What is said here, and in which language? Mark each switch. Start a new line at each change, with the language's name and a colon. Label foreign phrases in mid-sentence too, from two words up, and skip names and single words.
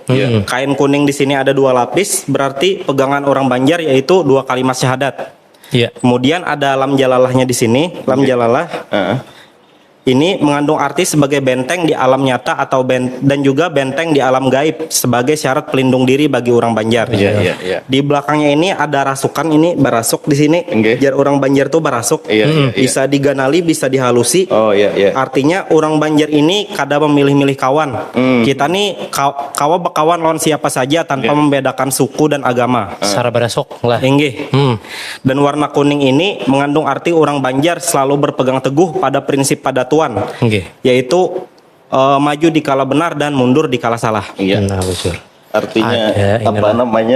Indonesian: Kain kuning di sini ada 2 lapis, berarti pegangan orang Banjar yaitu 2 kalimat syahadat. Kemudian ada lam jalalahnya di sini, lam jalalah. Ini mengandung arti sebagai benteng di alam nyata atau dan juga benteng di alam gaib sebagai syarat pelindung diri bagi orang Banjar.
Banjar: Di belakangnya ini ada rasukan, ini barasuk di sini. Jar orang Banjar tuh barasuk. Bisa diganali, bisa dihalusi.
Indonesian: Artinya orang Banjar ini kada memilih-milih kawan.
Banjar: Kita nih kawa bekawan lawan siapa saja tanpa membedakan suku dan agama. Secara barasuk lah.
Indonesian: Dan warna kuning ini mengandung arti orang Banjar selalu berpegang teguh pada prinsip padatuan. Yaitu maju di kala benar dan mundur di kala salah. Artinya apa namanya